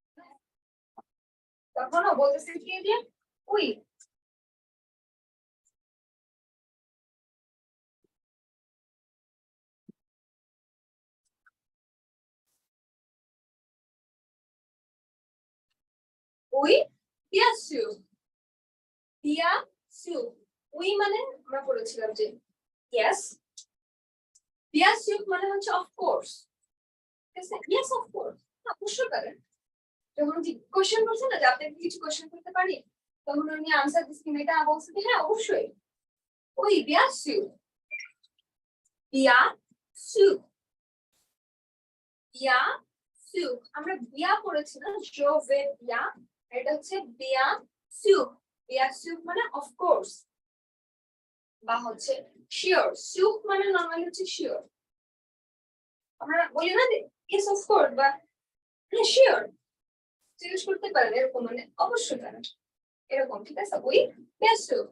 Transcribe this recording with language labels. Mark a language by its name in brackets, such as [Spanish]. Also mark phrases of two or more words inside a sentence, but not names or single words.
[Bangla] তখনও বলতেছে কি যে [French] oui oui bien sûr, bien sûr, [Bangla] উই মানে আমরা পড়েছিলাম যে yes, [French] bien sûr [Bangla] মানে হচ্ছে [English] of course, [Bangla] ঠিক আছে? [English] yes of course [Bangla] অবশ্যই পারেন, যখন কোশ্চেন করছে না যে আপনাকে কিছু কোশ্চেন করতে পারি তখন উনি আনসার দিচ্ছেন মেয়েটা বলছে যে হ্যাঁ অবশ্যই ওই [French] bien sûr, bien sûr, bien sûr, [Bangla] আমরা বিয়া পড়েছি না [French] je vais bien, [Bangla] এটা হচ্ছে [French] bien sûr, bien sûr [Bangla] মানে [English] of course [Bangla] বা হচ্ছে শিওর সুখ মানে নর্মালি হচ্ছে শিওর আমরা বলি না যে [English] yes of course [Bangla] বা শিওর ইউজ করতে পারেন এরকম মানে অবশ্যই জানেন এরকম ঠিক আছে ওই ইয়েস